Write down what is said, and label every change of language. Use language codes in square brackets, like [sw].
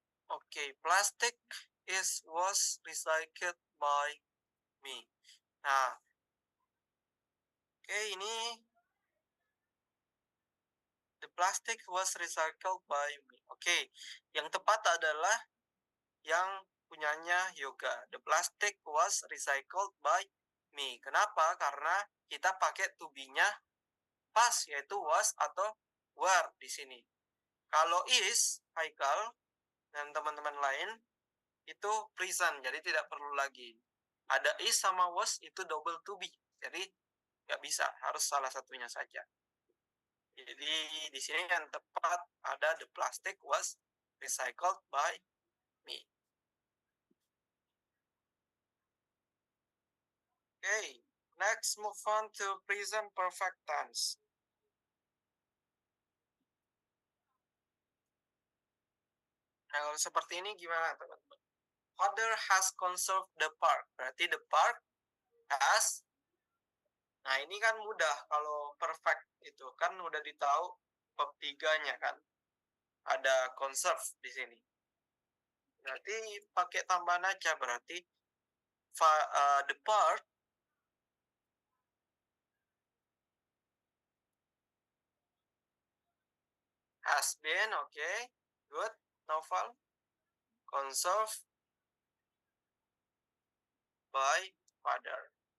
[en] Okay, plastic was recycled by me. Nah, okay, ini the plastic was recycled by me. [id] Okay, yang tepat adalah yang punyanya Yoga. [en] The plastic was recycled by me. [id] Kenapa? Karena kita pakai to be-nya past, yaitu was atau were di sini. Kalau is, Haikal dan teman-teman lain, itu present, jadi tidak perlu lagi. Ada is sama was, itu double to be. Jadi, nggak bisa, harus salah satunya saja. Jadi, di sini yang tepat ada [en] the plastic was recycled by me. Okay, next move on to present perfect tense. [id] Nah, kalau seperti ini gimana, teman-teman? [en] Father has conserved the park. [id] Berarti [en] the park has. [id] Nah, ini kan mudah kalau perfect itu kan udah ditahu verb 3-nya kan. ada conserve di sini. Berarti pakai tambahan aja, berarti [en] the part has been, okay, good, Novel, conserved by father.